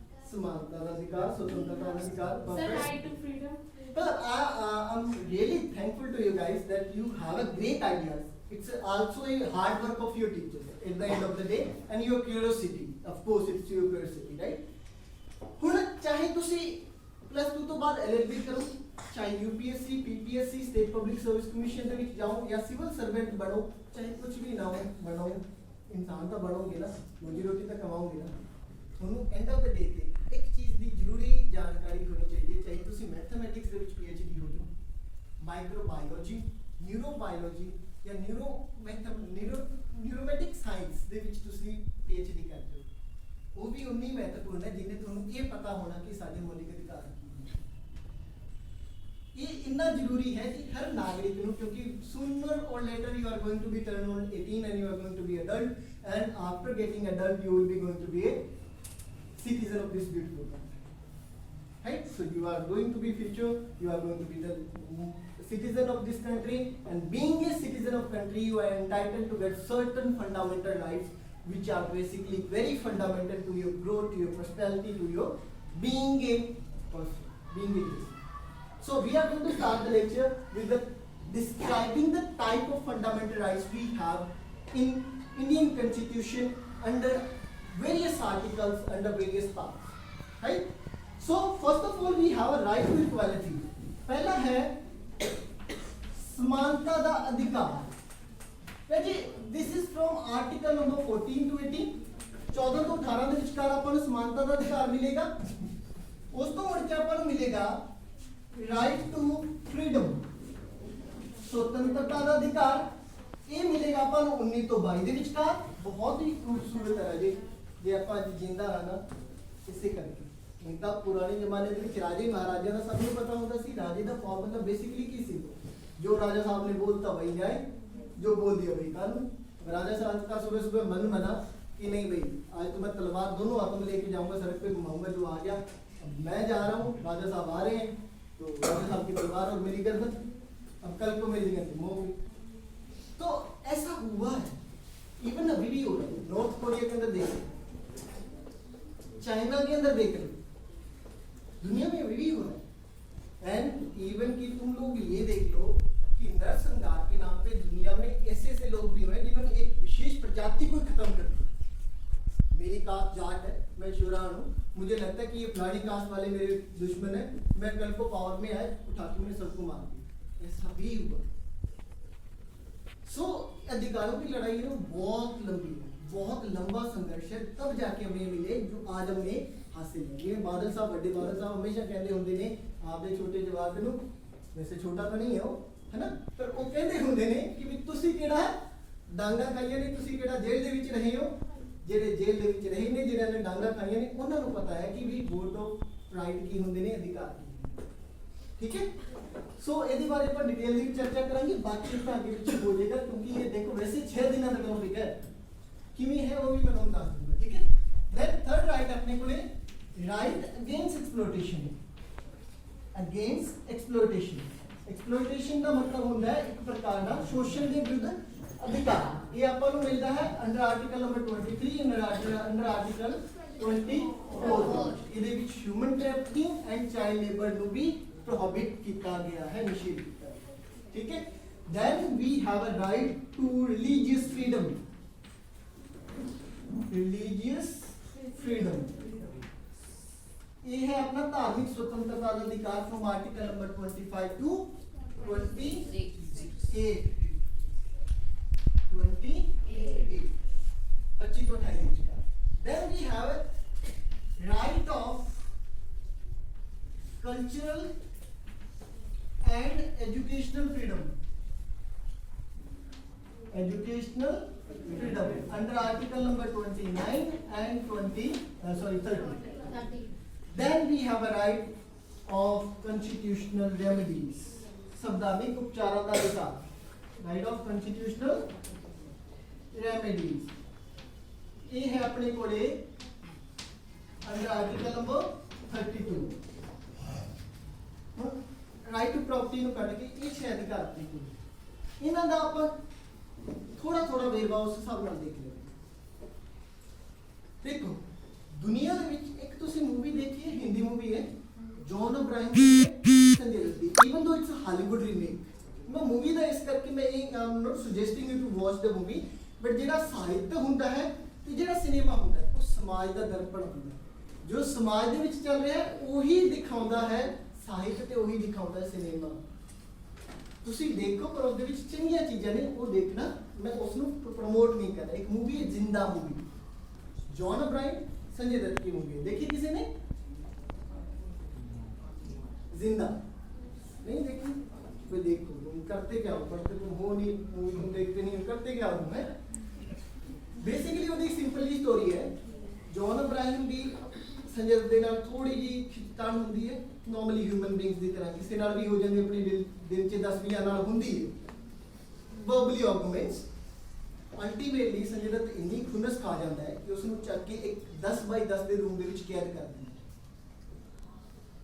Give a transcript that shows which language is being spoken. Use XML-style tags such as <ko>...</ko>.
<pa>ਸਮਾਨਤਾ ਦਾ ਅਧਿਕਾਰ, ਸੁਤੰਤਰਤਾ ਦਾ ਅਧਿਕਾਰ,</pa> <en>but I'm really thankful to you guys that you have a great ideas. It's also a hard work of your teachers at the end of the day and your curiosity, of course it's your curiosity, right?</en> <pa>ਹੁਣ ਚਾਹੇ ਤੁਸੀਂ +2 ਤੋਂ ਬਾਅਦ LLB ਕਰੋ, ਚਾਹੇ UPSC, PPSC, state public service commission ਦੇ ਵਿੱਚ ਜਾਓ ਜਾਂ ਸਿਵਲ ਸਰਵੈਂਟ ਬਣੋ, ਚਾਹੇ ਕੁਝ ਵੀ ਨਾ ਹੋ ਬਣੋ, ਇਨਸਾਨ ਤਾਂ ਬਣੋਗੇ ਨਾ, ਰੋਜੀ ਰੋਟੀ ਤਾਂ ਕਮਾਓਗੇ ਨਾ। ਤੁਹਾਨੂੰ</pa> <en>end of the day</en> <pa>ਤੇ ਇੱਕ ਚੀਜ਼ ਦੀ ਜ਼ਰੂਰੀ ਜਾਣਕਾਰੀ ਹੋਣੀ ਚਾਹੀਦੀ ਹੈ, ਚਾਹੇ ਤੁਸੀਂ ਮੈਥਮੈਟਿਕਸ ਦੇ ਵਿੱਚ PhD ਹੋ ਜਾਓ, ਮਾਈਕਰੋਬਾਇਓਲੋਜੀ, ਨਿਊਰੋਬਾਇਓਲੋਜੀ ਜਾਂ ਨਿਊਰੋਮੈਟਿਕ ਸਾਇੰਸ ਦੇ ਵਿੱਚ ਤੁਸੀਂ PhD ਕਰਦੇ ਹੋ, ਉਹ ਵੀ ਉਨੀ ਮਹੱਤਵਪੂਰਨ ਹੈ ਜਿੰਨੇ ਤੁਹਾਨੂੰ ਇਹ ਪਤਾ ਹੋਣਾ ਕਿ ਸਾਡੇ ਮੌਲਿਕ ਅਧਿਕਾਰ ਕੀ ਨੇ। ਇਹ ਇੰਨਾ ਜ਼ਰੂਰੀ ਹੈ ਕਿ ਹਰ ਨਾਗਰਿਕ ਨੂੰ, ਕਿਉਂਕਿ</pa> <en>sooner or later you are going to be turned on 18 and you are going to be adult, and after getting adult you will be going to be a citizen of this beautiful country, right? So you are going to be future, you are going to be the citizen of this country, and being a citizen of country you are entitled to get certain fundamental rights which are basically very fundamental to your growth, to your prosperity, to your being a person, being a citizen. So we are going to start the lecture with describing the type of fundamental rights we have in Indian Constitution under various articles, under various parts, right? So first of all we have a right to equality.</en> <hi>पहला है समानता दा अधिकार।</hi> <pa>जी</pa> <en>this is from article number 14 to 18,</en> <pa>14 ਤੋਂ 18 ਦੇ ਵਿਚਕਾਰ ਆਪਾਂ ਨੂੰ ਸਮਾਨਤਾ ਦਾ ਅਧਿਕਾਰ ਮਿਲੇਗਾ। ਉਸ ਤੋਂ ਮੁੜ ਕੇ ਆਪਾਂ ਨੂੰ ਮਿਲੇਗਾ</pa> <en>right to freedom,</en> <pa>ਸੁਤੰਤਰਤਾ ਦਾ ਅਧਿਕਾਰ। ਇਹ ਮਿਲੇਗਾ ਆਪਾਂ ਨੂੰ 19 ਤੋਂ 22 ਦੇ ਵਿਚਕਾਰ। ਬਹੁਤ ਹੀ ਖੂਬਸੂਰਤ ਹੈ ਜੀ, ਜੇ ਆਪਾਂ ਅੱਜ ਜਿੰਦਾ ਹਾਂ ਨਾ ਇਸੇ ਕਰਕੇ। ਨਹੀਂ ਤਾਂ ਪੁਰਾਣੇ ਜ਼ਮਾਨੇ ਦੇ ਵਿੱਚ ਰਾਜੇ ਮਹਾਰਾਜਾ ਦਾ ਸਭ ਨੂੰ ਪਤਾ ਹੁੰਦਾ ਸੀ। ਰਾਜੇ ਦਾ ਫਾਰਮੂਲਾ ਬੇਸਿਕਲੀ ਕੀ ਸੀ? ਜੋ ਰਾਜਾ ਸਾਹਿਬ ਨੇ ਬੋਲਤਾ</pa> <hi>वही जाए, जो बोल दिया वही कानून। राजा साहब का सुबह सुबह मन बना कि नहीं भाई आज तो मैं तलवार दोनों हाथों में लेके जाऊंगा, सड़क पे घुमाऊंगा, जो आ गया। अब मैं जा रहा हूँ, राजा साहब आ रहे हैं, तो राजा साहब की तलवार और मेरी गर्दन, अब कल को मेरी गर्दन होगी। तो ऐसा हुआ है। इवन अभी भी हो रहा है। नॉर्थ कोरिया के अंदर देख लो, चाइना के अंदर देख लो, दुनिया में अभी भी हो रहा है।</hi> <en>and even</en> <hi>कि तुम लोग ये देख लो कि नरसंहार के नाम पे दुनिया में ऐसे ऐसे लोग भी हुए जिन्होंने एक विशेष प्रजाति को खत्म कर दिया। मेरी कास्ट जाट है, मैं शुरान हूँ, मुझे लगता है कि ये फलानी कास्ट वाले मेरे दुश्मन है, मैं कल को पावर में आए उठा के मैंने सबको मार दिया। ऐसा भी हुआ। सो अधिकारों की लड़ाई है बहुत लंबी है, बहुत लंबा संघर्ष है, तब जाके हमें मिले जो आज हमने</hi> <pa>ਹਾਸਿਲ ਹੈ। ਜਿਵੇਂ ਬਾਦਲ ਸਾਹਿਬ, ਵੱਡੇ ਬਾਦਲ ਸਾਹਿਬ ਹਮੇਸ਼ਾ ਕਹਿੰਦੇ ਹੁੰਦੇ ਨੇ ਆਪਦੇ ਛੋਟੇ ਜਵਾਕ ਨੂੰ, ਵੈਸੇ ਛੋਟਾ ਤਾਂ ਨਹੀਂ ਹੈ ਉਹ, ਹੈਨਾ, ਪਰ ਉਹ ਕਹਿੰਦੇ ਹੁੰਦੇ ਨੇ ਕਿ ਵੀ ਤੁਸੀਂ ਕਿਹੜਾ ਡਾਂਗਾ ਖਾਈਆਂ ਨੇ, ਤੁਸੀਂ ਕਿਹੜਾ ਜੇਲ੍ਹ ਦੇ ਵਿੱਚ ਰਹੇ ਹੋ। ਜਿਹੜੇ ਜੇਲ੍ਹ ਦੇ ਵਿੱਚ ਰਹੇ ਨੇ, ਜਿਹਨਾਂ ਨੇ ਡਾਂਗਾ ਖਾਈਆਂ ਨੇ, ਉਹਨਾਂ ਨੂੰ ਪਤਾ ਹੈ ਕਿ ਵੀ</pa> <en>vote of right</en> <pa>ਕੀ ਹੁੰਦੇ ਨੇ, ਅਧਿਕਾਰ ਕੀ ਹੁੰਦੇ ਨੇ। ਠੀਕ ਹੈ, ਸੋ ਇਹਦੇ ਬਾਰੇ ਆਪਾਂ ਡਿਟੇਲ ਦੀ ਚਰਚਾ ਕਰਾਂਗੇ, ਬਾਕੀ ਤਾਂ ਅੱਗੇ ਪਿੱਛੇ ਹੋ ਜਾਏਗਾ, ਕਿਉਂਕਿ ਇਹ ਦੇਖੋ ਵੈਸੇ 6 ਦਿਨਾਂ ਦਾ ਟੌਪਿਕ ਹੈ, ਕਿਵੇਂ ਹੈ ਉਹ ਵੀ ਮੈਂ ਤੁਹਾਨੂੰ ਦੱਸ ਦੂੰਗਾ। ਠੀਕ ਹੈ,</pa> <en>then third right</en> <pa>ਆਪਣੇ ਕੋਲੇ</pa> <en>Right against exploitation.</en> <pa>Against exploitation, exploitation ਦਾ ਮਤਲਬ ਹੁੰਦਾ ਹੈ ਇੱਕ ਪ੍ਰਕਾਰ ਦਾ ਸ਼ੋਸ਼ਣ ਦੇ ਵਿਰੁੱਧ ਅਧਿਕਾਰ। ਇਹ ਆਪਾਂ ਨੂੰ ਮਿਲਦਾ ਹੈ</pa> <en>Under article number 23, under article 24।</en> <pa>ਇਹਦੇ ਵਿੱਚ</pa> <en>human trafficking and child labour</en> <pa>ਨੂੰ ਵੀ ਪ੍ਰੋਹਿਬਿਟ ਕੀਤਾ ਗਿਆ ਹੈ, ਨਿਸ਼ੇਧ ਕੀਤਾ ਹੈ। ਠੀਕ ਹੈ,</pa> <en>then we have a right to religious freedom। religious freedom</en> <pa>ਇਹ ਹੈ ਆਪਣਾ ਧਾਰਮਿਕ ਸੁਤੰਤਰਤਾ ਦਾ ਅਧਿਕਾਰ</pa> <en>from article number 25 to 28।</en> <pa>25 ਤੋਂ 28 ਤੱਕ।</pa> <en>then we have a right of cultural and educational freedom। educational freedom under article number 29 and 30। then we have a right of constitutional remedies।</en> <hi>संवैधानिक उपचारों का अधिकार,</hi> <en>right of constitutional remedies।</en> <hi>ये है अपने कोले</hi> <en>under article number 32। Right to property</en> <pa>ਨੂੰ ਕੱਢ ਕੇ ਇਹ 6 ਅਧਿਕਾਰ ਆਪਣੇ ਕੋਲ। ਇਹਨਾਂ ਦਾ ਆਪਾਂ ਥੋੜਾ ਵੇਰਵਾ ਉਸ ਹਿਸਾਬ ਨਾਲ ਦੇਖ ਲਈਏ। ਦੇਖੋ ਦੁਨੀਆ ਦੇ ਵਿੱਚ ਇੱਕ ਤੁਸੀਂ ਮੂਵੀ ਦੇਖੀ ਹੈ, ਹਿੰਦੀ ਮੂਵੀ ਹੈ, ਜੌਨ ਅਬਰਾਹਮ ਦੀ, ਸੰਜੇ ਦੱਤ ਦੀ,</pa> <en>Even though it's Hollywood remake.</en> <pa>ਮੈਂ ਮੂਵੀ ਦਾ ਇਸ ਕਰਕੇ ਮੈਂ ਇਹ</pa> <en>not suggesting you to watch the movie,</en> <pa>but ਜਿਹੜਾ ਸਾਹਿਤ ਹੁੰਦਾ ਹੈ ਤੇ ਜਿਹੜਾ ਸਿਨੇਮਾ ਹੁੰਦਾ ਹੈ ਉਹ ਸਮਾਜ ਦਾ ਦਰਪਣ ਹੁੰਦਾ ਹੈ। ਜੋ ਸਮਾਜ ਦੇ ਵਿੱਚ ਚੱਲ ਰਿਹਾ ਹੈ ਉਹੀ ਦਿਖਾਉਂਦਾ ਹੈ ਸਾਹਿਤ, ਤੇ ਉਹੀ ਦਿਖਾਉਂਦਾ ਹੈ ਸਿਨੇਮਾ। ਤੁਸੀਂ ਦੇਖੋ ਪਰ ਉਹਦੇ ਵਿੱਚ ਚੰਗੀਆਂ ਚੀਜ਼ਾਂ ਨੇ ਉਹ ਦੇਖਣਾ, ਮੈਂ ਉਸ ਨੂੰ ਪ੍ਰਮੋਟ ਨਹੀਂ ਕਰ ਰਿਹਾ। ਇੱਕ ਮੂਵੀ ਹੈ ਜ਼ਿੰਦਾ movie,</pa> <hi>John Abraham Sanjay Dutt की मूवी है, देखी किसी ने? जिंदा नहीं देखी? कोई देखो, तुम करते क्या हो, पढ़ते तुम हो नहीं, मूवी तुम देखते नहीं हो, करते क्या हो तुम? है बेसिकली वो एक सिंपल जी स्टोरी है।</hi> <pa>जॉन अब्राहम भी संजय दत्त ਦੇ ਨਾਲ ਥੋੜੀ ਜੀ ਖਿੱਚਤਾਣ ਹੁੰਦੀ ਹੈ,</pa> <en>normally human beings</en> <pa>ਦੀ ਤਰ੍ਹਾਂ ਕਿਸੇ ਨਾਲ ਵੀ ਹੋ ਜਾਂਦੀ, ਆਪਣੀ ਦਿਨ ਚ 10-20 ਨਾਲ ਹੁੰਦੀ ਹੈ,</pa> <en>Verbally arguments.</en> <pa>Ultimately Sanjay Dutt ਇੰਨੀ ਖੁਨਸ ਖਾ ਜਾਂਦਾ ਹੈ ਕਿ ਉਸ ਨੂੰ ਚੱਕ ਕੇ ਇੱਕ 10x10 ਦੇ ਰੂਮ ਦੇ ਵਿੱਚ ਕੈਦ ਕਰ ਦਿੰਦਾ ਹੈ।</pa>